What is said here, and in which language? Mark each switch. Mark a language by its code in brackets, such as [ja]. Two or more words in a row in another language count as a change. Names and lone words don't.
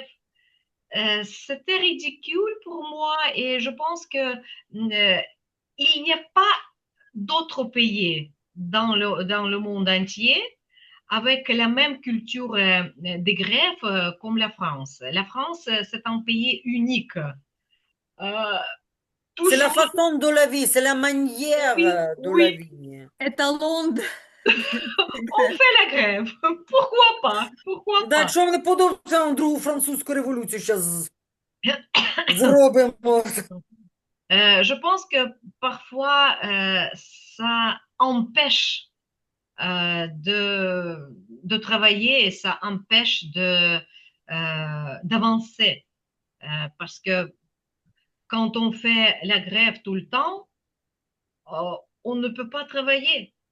[fr] C'était ridicule pour moi et je pense que il n'y a pas d'autres pays dans le monde entier avec la même culture des grèves comme la France. La France, c'est un pays unique. C'est la Toujours, façon de la vie, c'est la manière oui, de la oui, vie. Étalon de on fait la grève. Pourquoi pas? Pourquoi [uk] Так, [fr] pas? [uk] що вони подобається другу французьку революцію зараз зробимо? [fr] Je pense que parfois, ça empêche de travailler et ça empêche d'avancer. Parce que quand on fait la grève tout le temps, on ne peut pas travailler.